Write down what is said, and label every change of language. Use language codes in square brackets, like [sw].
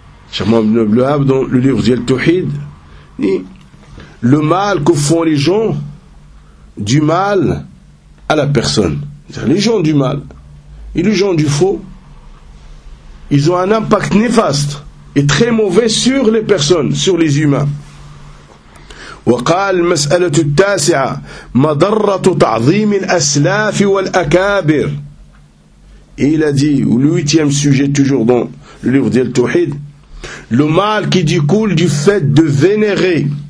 [fr] Cheikh Ibn Abd al-Wahhab dans le livre de Tawhid dit le mal que font les gens, du mal à la personne, c'est-à-dire les gens du mal et les gens du faux, ils ont un impact néfaste et très mauvais sur les personnes, sur les humains. [ar] وقال مسألة التاسعة مضرة تعظيم الأسلاف والأكابر. [fr] Il a dit, ou le 8e sujet toujours dans le livre d'El Touhid, le mal qui découle du fait de vénérer